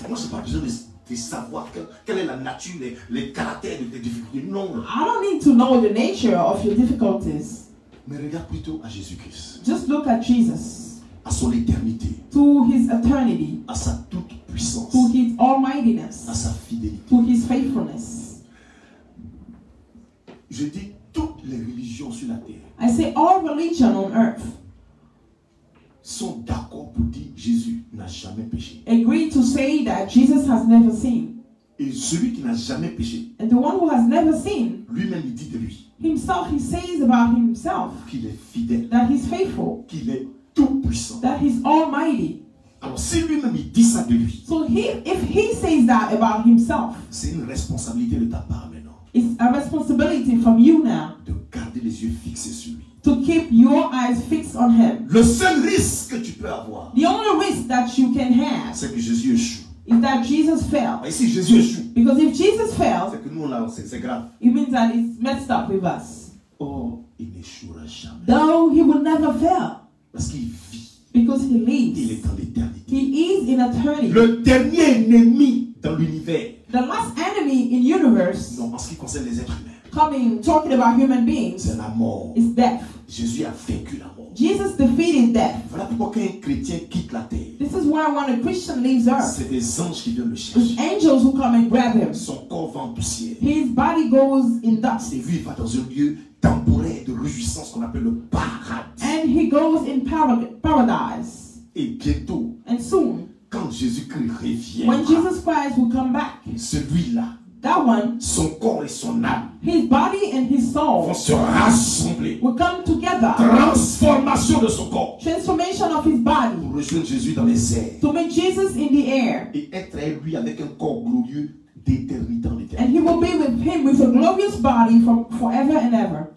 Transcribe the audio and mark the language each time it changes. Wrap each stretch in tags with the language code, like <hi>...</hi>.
<fr>Moi, je n'ai pas besoin de savoir quelle est la nature, les caractères de tes difficultés. Non.</fr> <en>I don't need to know the nature of your difficulties.</en> <fr>Mais regarde plutôt à Jésus-Christ.</fr> <en>Just look at Jesus.</en> <fr>À son éternité.</fr> <en>To his eternity.</en> <fr>À sa toute puissance.</fr> <en>To his almightiness.</en> <fr>À sa fidélité.</fr> <en>To his faithfulness.</en> <fr>Je dis toutes les religions sur la terre.</fr> <en>I say all religion on earth</en> <fr>sont d'accord pour dire Jésus n'a jamais péché.</fr> <en>agree to say that Jesus has never sinned.</en> <fr>Et celui qui n'a jamais péché,</fr> <en>And the one who has never sinned,</en> <fr>lui-même il dit de lui</fr> <en>himself, he says about himself</en> <fr>qu'il est fidèle,</fr> <en>that he's faithful,</en> <fr>qu'il est tout puissant.</fr> <en>that he's almighty.</en> <fr>Alors si lui-même il dit ça de lui,</fr> <en>So if he says that about himself,</en> <fr>c'est une responsabilité de ta part maintenant</fr> <en>it's a responsibility from you now</en> <fr>de garder les yeux fixés sur lui.</fr> <en>to keep your eyes fixed on him.</en> <fr>Le seul risque que tu peux avoir,</fr> <en>The only risk that you can have</en> <fr>c'est que Jésus échoue.</fr> <en>is that Jesus fell.</en> <fr>Et si Jésus échoue,</fr> <en>Because if Jesus fell,</en> <fr>c'est que nous là, c'est grave.</fr> <en>it means that it's messed up with us.</en> <fr>Or il n'échouera jamais.</fr> <en>Though he will never fail.</en> <fr>Parce qu'il vit.</fr> <en>Because he</en> <fr>Il</fr> <en>lives.</en> <fr>est dans l'éternité.</fr> <en>He is in eternity.</en> <fr>Le dernier ennemi dans l'univers,</fr> <en>The last enemy in universe,</en> <fr>non, en ce qui concerne les êtres humains,</fr> <en>talking about human beings,</en> <fr>c'est la mort.</fr> <en>is death.</en> <fr>Jésus a vaincu la mort.</fr> <en>Jesus defeated death.</en> <fr>Voilà pourquoi quand un chrétien quitte la terre,</fr> <en>This is why when a Christian leaves earth,</en> <fr>c'est des anges qui viennent le</fr> <en>it's</en> <fr>chercher.</fr> <en>angels who come and grab him.</en> <fr>Son corps va en poussière.</fr> <en>His body goes in dust.</en> <fr>Et lui, il va dans un lieu temporaire de réjouissance qu'on appelle le paradis.</fr> <en>And he goes in paradise.</en> <fr>Et bientôt,</fr> <en>And soon,</en> <fr>quand Jésus-Christ revient,</fr> <en>when Jesus Christ will come back,</en> <fr>celui-là,</fr> <en>that one,</en> <fr>son corps et son âme</fr> <en>his body and his</en> <fr>vont</fr> <en>soul</en> <fr>se rassembler.</fr> <en>will come together.</en> <fr>Transformation de son corps</fr> <en>Transformation of his body</en> <fr>pour rejoindre Jésus dans les airs</fr> <en>to meet Jesus in the air.</en> <fr>et être avec lui avec un corps glorieux d'éternité en</fr> <en>And</en> <fr>éternité.</fr> <en>he will be with him with a glorious body from forever and ever.</en>